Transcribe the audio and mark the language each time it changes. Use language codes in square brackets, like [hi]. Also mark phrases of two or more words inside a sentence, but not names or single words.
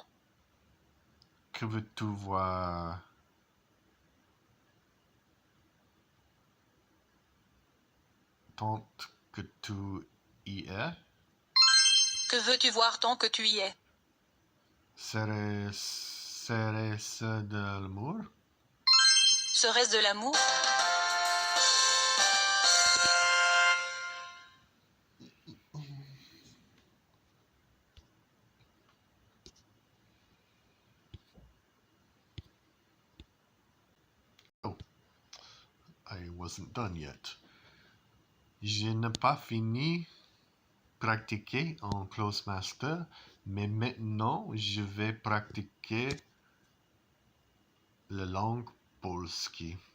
[fr] Que veux-tu voir? tant que tu y es? Que veux-tu voir tant que tu y es? Serait-ce de l'amour? Serait-ce de l'amour? [en] Oh, I wasn't done yet. [fr] Je n'ai pas fini pratiquer en [en] close master, [fr] mais maintenant je vais pratiquer la langue polski.